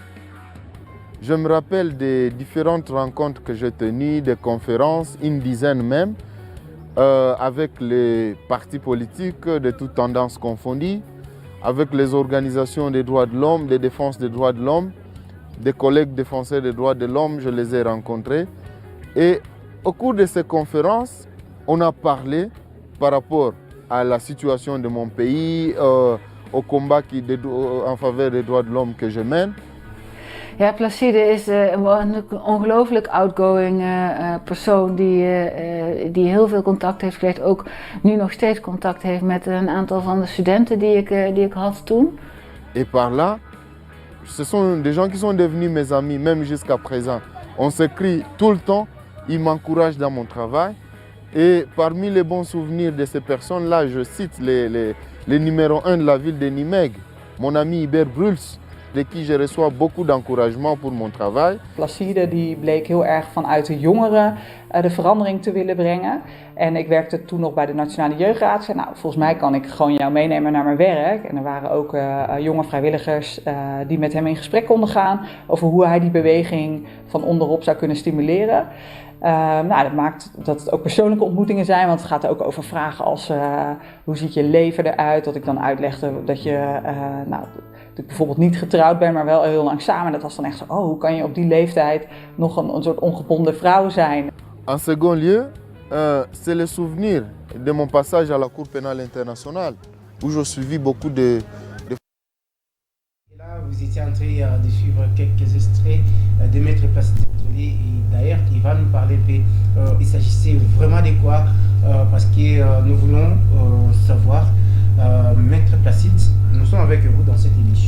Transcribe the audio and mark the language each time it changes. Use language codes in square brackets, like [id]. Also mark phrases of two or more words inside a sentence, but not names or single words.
[fr] Je me rappelle des différentes rencontres que j'ai tenues, des conférences, une dizaine même, avec les partis politiques de toutes tendances confondues, avec les organisations des droits de l'homme, des défenses des droits de l'homme, des collègues défenseurs des droits de l'homme, je les ai rencontrés. Et au cours de ces conférences, on a parlé par rapport à la situation de mon pays, au combat en faveur des droits de l'homme que je mène. [nl] Ja, Placide is een ongelooflijk outgoing persoon die heel veel contact heeft gekregen. Ook nu nog steeds contact heeft met een aantal van de studenten die ik had toen. [fr] Et par là, ce sont des gens qui sont devenus mes amis, même jusqu'à présent. On s'écrit tout le temps, ils m'encouragent dans mon travail. Et parmi les bons souvenirs de ces personnes-là, je cite les numéro 1 de la ville de Nimègue, mon ami Hubert Bruls, de qui je reçois beaucoup d'encouragement pour mon travail. [nl] Placide die bleek heel erg vanuit de jongeren de verandering te willen brengen. En ik werkte toen nog bij de Nationale Jeugdraad. Zei, nou, volgens mij kan ik gewoon jou meenemen naar mijn werk. En er waren ook jonge vrijwilligers die met hem in gesprek konden gaan over hoe hij die beweging van onderop zou kunnen stimuleren. Nou, dat maakt dat het ook persoonlijke ontmoetingen zijn, want het gaat ook over vragen als hoe ziet je leven eruit, dat ik dan uitlegde dat dat ik bijvoorbeeld niet getrouwd ben, maar wel heel lang samen. Dat was dan echt zo, oh, hoe kan je op die leeftijd nog een soort ongebonden vrouw zijn? [fr] En second lieu, c'est le souvenir de mon passage à la Cour pénale internationale, où je suivis beaucoup de... Là, vous étiez en train de suivre quelques extraits de Maître Placide Ntolé et d'ailleurs, il va nous parler, il s'agissait vraiment de quoi parce que nous voulons savoir, Maître Placide, nous sommes avec vous dans cette émission.